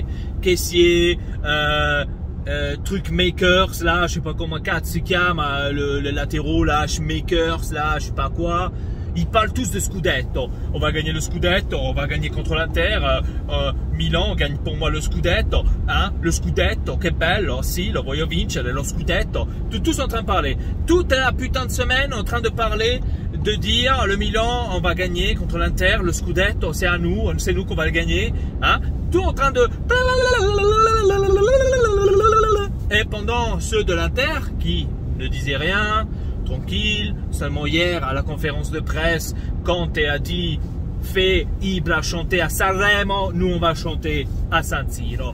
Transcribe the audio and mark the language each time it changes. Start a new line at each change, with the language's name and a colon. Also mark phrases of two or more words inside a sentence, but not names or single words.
French: Caissier, truc makers, là, je sais pas comment, Katsukam, le latéraux, là, makers, là, je sais pas quoi. Ils parlent tous de Scudetto. On va gagner le Scudetto, on va gagner contre l'Inter. Milan gagne pour moi le Scudetto. Hein?
Italian: Le Scudetto, che bello, si, lo voglio vincere, lo Scudetto.
French: Tous en train de parler. Toute la putain de semaine en train de parler, de dire le Milan, on va gagner contre l'Inter. Le Scudetto, c'est à nous, c'est nous qu'on va le gagner. Hein? Tout en train de... Et pendant ceux de l'Inter qui ne disaient rien, tranquille, seulement hier à la conférence de presse, Conte a dit fait Ibra chanter à Sanremo, nous on va chanter à San Siro.